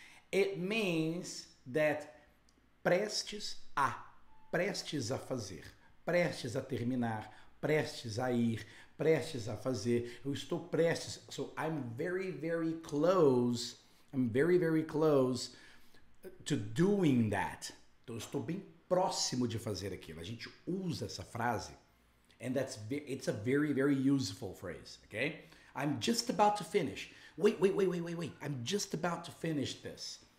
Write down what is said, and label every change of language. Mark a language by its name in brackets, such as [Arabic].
[English] It means that [Portuguese] prestes a fazer, prestes a terminar, prestes a ir, prestes a fazer, eu estou prestes, [English] so I'm very, very close, very close to doing that. [Portuguese] Então eu estou bem próximo de fazer aquilo. A gente usa essa frase, [English] and it's a very, very useful phrase, okay? I'm just about to finish. Wait. I'm just about to finish this.